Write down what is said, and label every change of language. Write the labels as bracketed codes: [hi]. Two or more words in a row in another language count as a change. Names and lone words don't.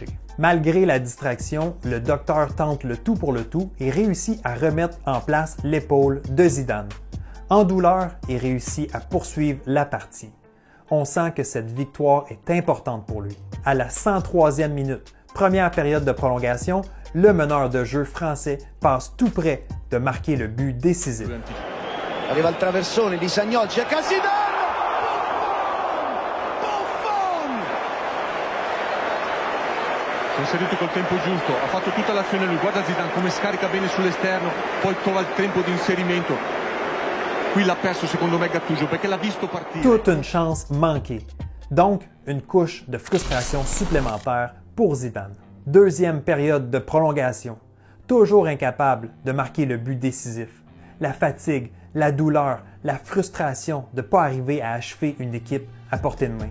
[fr] Malgré la distraction, le docteur tente le tout pour le tout et réussit à remettre en place l'épaule de Zidane. En douleur, il réussit à poursuivre la partie. On sent que cette victoire est importante pour lui. À la 103e minute, première période de prolongation, le meneur de jeu français passe tout près de marquer le but décisif. [it] Arriva il traversone di Sagnol, cerca Zidane! Si è inserito col tempo giusto, ha fatto tutta l'azione lui, guarda Zidane come scarica bene sull'esterno, poi trova il tempo di inserimento. Qui l'ha perso secondo me Gattuso perché l'ha visto partire. [fr] Toute une chance manquée. Donc, une couche de frustration supplémentaire pour Zidane. Deuxième période de prolongation. Toujours incapable de marquer le but décisif. La fatigue, la douleur, la frustration de ne pas arriver à achever une équipe à portée de main.